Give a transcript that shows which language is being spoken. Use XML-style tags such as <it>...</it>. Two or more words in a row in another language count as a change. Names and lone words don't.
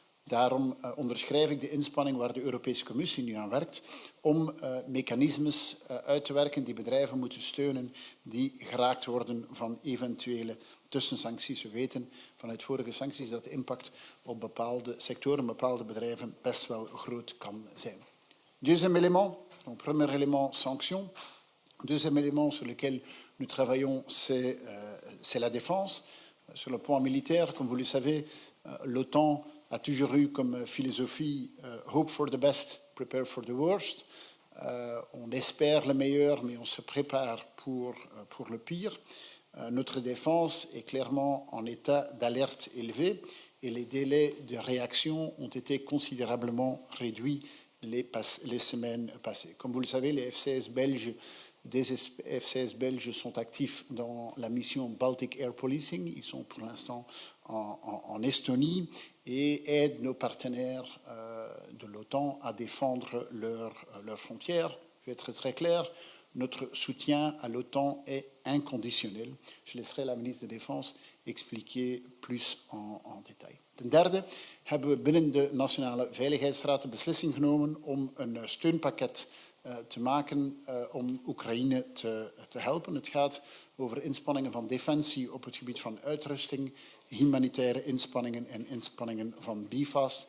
<nl>Daarom onderschrijf ik de inspanning waar de Europese Commissie nu aan werkt om mechanismes uit te werken die bedrijven moeten steunen die geraakt worden van eventuele tussensancties. We weten vanuit vorige sancties dat de impact op bepaalde sectoren, bepaalde bedrijven best wel groot kan zijn.</nl> <fr>Deuxième élément, donc premier élément, sanctions. Deuxième élément sur lequel nous travaillons, c'est la défense. Sur le point militaire, comme vous le savez, l'OTAN a toujours eu comme philosophie</fr> <en>hope for the best, prepare for the worst.</en> <fr>On espère le meilleur, mais on se prépare pour le pire. Notre défense est clairement en état d'alerte élevé et les délais de réaction ont été considérablement réduits les semaines passées. Comme vous le savez, les des F-16 belges sont actifs dans la mission Baltic Air Policing. Ils sont pour l'instant en Estonie et aident nos partenaires de l'OTAN à défendre leurs frontières. Je vais être très clair, notre soutien à l'OTAN est inconditionnel. Je laisserai la ministre de Défense expliquer plus en détail.</fr> <nl>Ten derde hebben we binnen de Nationale Veiligheidsraad de beslissing genomen om een steunpakket te maken om Oekraïne te helpen. Het gaat over inspanningen van defensie op het gebied van uitrusting, humanitaire inspanningen en inspanningen van BIFAST.</nl>